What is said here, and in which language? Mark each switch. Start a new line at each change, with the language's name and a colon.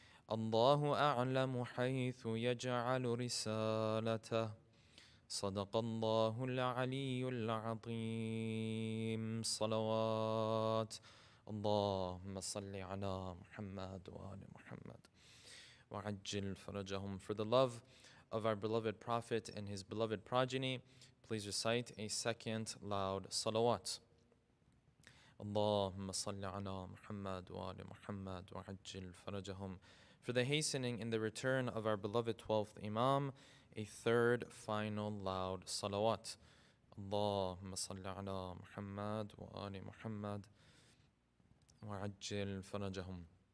Arabic: الله أعلم حيث يجعل رسالته. صدق الله العلي العظيم. صلوات اللهم صل على محمد وآل محمد وعجل فرجهم.
English: For the love of our beloved Prophet and his beloved progeny, please recite a second loud salawat.
Arabic: اللهم صل على محمد وآل محمد وعجل فرجهم.
English: For the hastening in the return of our beloved 12th Imam, a third final loud salawat.
Arabic: اللهم صل على محمد وآل محمد وعجل فرجهم.